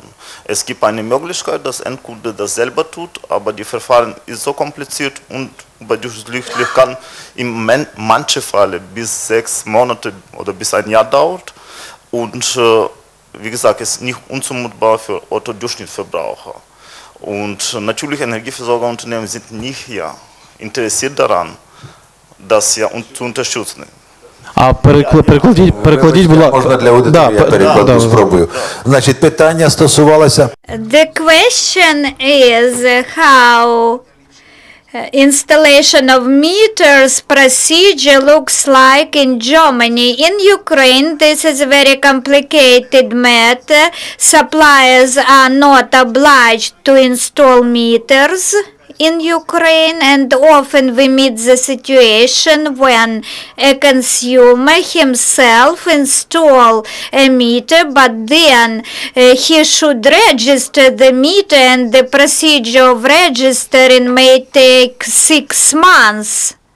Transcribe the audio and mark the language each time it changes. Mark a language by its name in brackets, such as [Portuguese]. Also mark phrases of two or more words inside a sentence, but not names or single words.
[German] Es gibt eine Möglichkeit, dass Endkunde das selber tut, aber die Verfahren ist so kompliziert und überdurchschnittlich kann in manchen Fällen bis 6 Monate oder bis ein Jahr dauert. Und wie gesagt, es ist nicht unzumutbar für Otto-Durchschnittsverbraucher. Und natürlich Energieversorgerunternehmen sind nicht hier interessiert daran, das ja zu unterstützen. [Ukrainian] Перекладіть, будь ласка. Можна для аудиторії, я перекладу, спробую. Значить, питання стосувалося... [English] The question is how installation of meters procedure looks like in Germany. In Ukraine, this is a very complicated matter. Suppliers are not obliged to install meters in Ukraine, and often we meet the situation when a consumer himself install a meter, but then he should register the meter, and the procedure of registering may take 6 months.